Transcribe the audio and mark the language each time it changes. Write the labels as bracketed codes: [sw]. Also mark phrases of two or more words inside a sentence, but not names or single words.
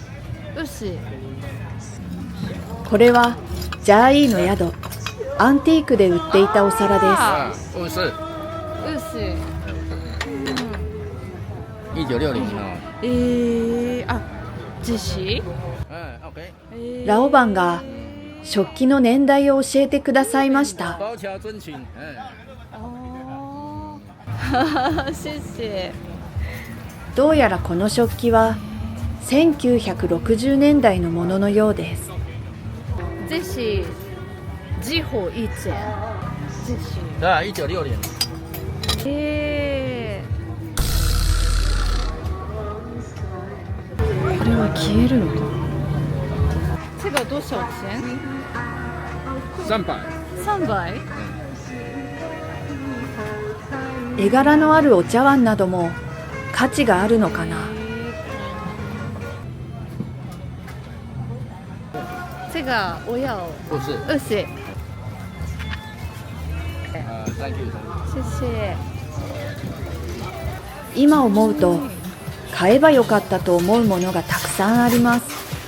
[zh] ？50。 [ja] これはジャーイーの宿、アンティークで売っていたお皿です。 [zh] 50。 50。 [ja] 1960の。あ、実施 [zh] ？OK。 [ja] ラオバンが食器の年代を教えてくださいました。 [zh] 包条尊亲。谢谢。 [ja] どうやらこの食器は1960年代のもののようです。 [zh] 这是日本以前。这是。 1960年。 [ja] これは消えるのか。 [zh] 这个多少钱？300。 300。 [ja] 絵柄のあるお茶碗なども価値があるのかな。 [zh] 这个我要 50。 20。 [en] Thank you。 [zh] 谢谢。 [ja] 今思うと買えばよかったと思うものがたくさんあります。